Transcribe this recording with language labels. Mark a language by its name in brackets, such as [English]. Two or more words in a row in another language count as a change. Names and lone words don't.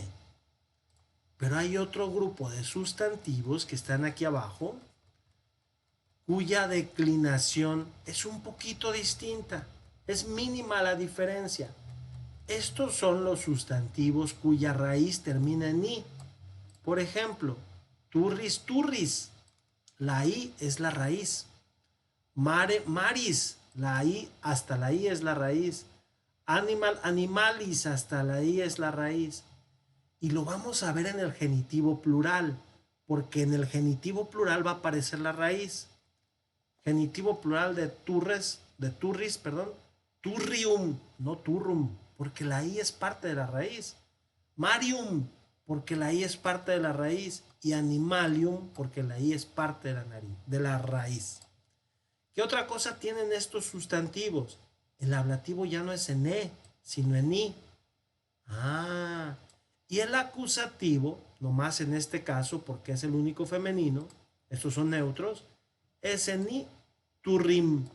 [Spanish] Pero hay otro grupo de sustantivos que están aquí abajo, cuya declinación es un poquito distinta. Es mínima la diferencia. Estos son los sustantivos cuya raíz termina en i. Por ejemplo, [Latin] turris, turris. [Spanish] La i es la raíz. [Latin] Mare, maris. [Spanish] La i, hasta la i es la raíz. [Latin] Animal, animalis. [Spanish] Hasta la i es la raíz. Y lo vamos a ver en el genitivo plural, porque en el genitivo plural va a aparecer la raíz. Genitivo plural de [Latin] turris, turrium, [Spanish] no turrum, porque la i es parte de la raíz. Marium, porque la i es parte de la raíz. Y animalium, porque la i es parte de la raíz. ¿Qué otra cosa tienen estos sustantivos? El ablativo ya no es en e, sino en i. Y el acusativo, nomás en este caso, porque es el único femenino, estos son neutros, es en i, turrim.